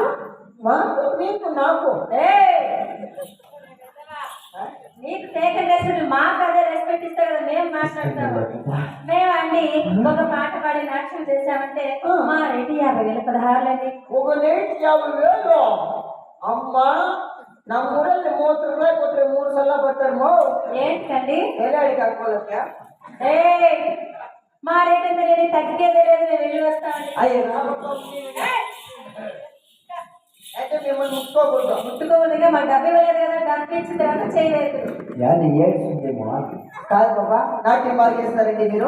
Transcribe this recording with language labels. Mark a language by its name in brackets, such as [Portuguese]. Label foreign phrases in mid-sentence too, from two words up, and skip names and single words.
[Telugu] నీకు నాకు నీకు [English] take and respect [Telugu] మాకు అదే రెస్పెక్ట్ ఇస్తా కదా మేము మాట్లాడతాము. మేమండి ఒక పాట పాడి నాట్యం చేసామంటే మా రెడ్డి 50,000 16 ఒక నైట్ 50,000. [Kannada] అమ్మా ನಮ್ಮ ಊರಲ್ಲಿ 30 ರೂಪಾಯಿ ಕೊಟ್ರೆ 3 ಸಲ ಬರ್ತಾರಮ್ಮ. [Telugu] ఏంటండి ఏలాడి కట్టుకోలేక మా రేట్ ఎంత లేదు తగ్గేదే లేదు. మేము వెళ్ళి వస్తామండి. అయ్యో అయితే మిమ్మల్ని ముట్టుకోకుండా మాకు డబ్బు ఇవ్వలేదు కదా. డబ్బు ఇచ్చిన తర్వాత చేయలేదు. కాదు బాబా నాట్యం బాగా చేస్తారండి మీరు?